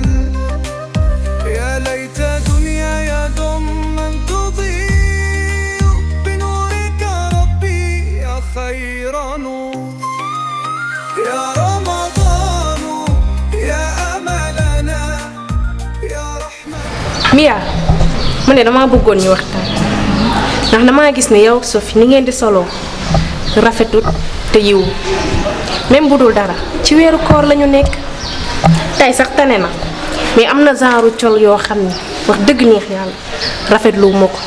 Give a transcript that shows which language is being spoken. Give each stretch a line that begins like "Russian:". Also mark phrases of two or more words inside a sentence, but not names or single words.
Arabic: يا ليت دنياي دوما تضيء بنورك ربي يا خير نور. يا رمضان يا أملنا يا رحمة.
Wolof: Mia man de damaa bëggoon ñu waxtaan ndax damaa gis ne yow ak Sophie ni ngeen di solo rafetut te yiw. même bu dul dara ci weeru koor lañu nekk tey sax tane na, mais am na genre col yoo xam ne wax dëgg neex yàlla rafetlu ma ko.